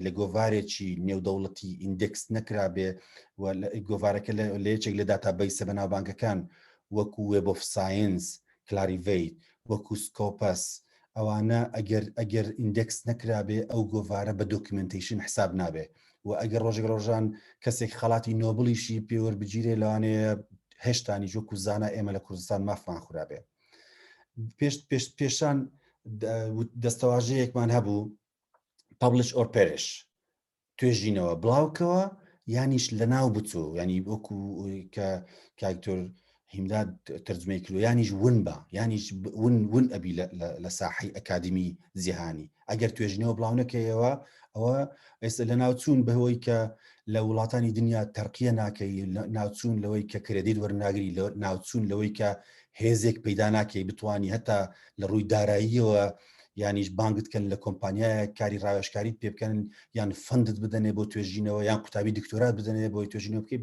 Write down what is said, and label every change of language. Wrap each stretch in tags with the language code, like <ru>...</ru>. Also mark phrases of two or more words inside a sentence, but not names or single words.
<ckb>لە گۆڤارێکی نێودەوڵەتی ئیندێکس نەکرابێ و گۆڤارەکە لە یەکێک لە داتابیسە بەناوبانگەکان وەکو وێب ئۆف ساینس، کلاریڤیت، وەکو سکۆپەس، ئەوانە ئەگەر ئیندێکس نەکرابێ ئەو گۆڤارە بە دۆکیومنتیشن حساب نابێ و ئەگەر ڕۆژێک ڕۆژان کەسێک خەڵاتی نۆبلیشی پێوەربگیرێ لەوانەیە هێشتانی جۆک و زانە ئێمە لە کوردستان مافمان خورابێ. پێشان دەستەواژەیەکمان هەبوو</ckb> <en>publish or perish،</en> <ckb>توێژینەوە بڵاوکەوە یانیش لە ناو بچوو، ینی وەکو کە کاکتۆر هیمداد تەرجمەی کردو، یانیش ون بە یانیش ون ئەبی لە ساحی ئەکادمی جیهانی. ئەگەر توێژینەوە بڵاو نەکەیەوە ئەوە ئێستا لە ناوچوون بەهۆی کە لە وڵاتانی دنیا تەرقیە ناکەی، ناوچوون لەوەی کە کرێدیت وەرناگری، ناوچوون لەوەی کە هێزێک پەیدا ناکەی بتوانی هەتا لە ڕووی داراییەوە یانیش بانگت کەن لە کۆمپانیایە کاری ڕاوێژکاریت پێ بکەن، یان فەندت بدەنێ بۆ توێژینەوە، یان قوتابی دکتۆرات بدەنێ بۆی توێژینەوە بکەی.</ckb>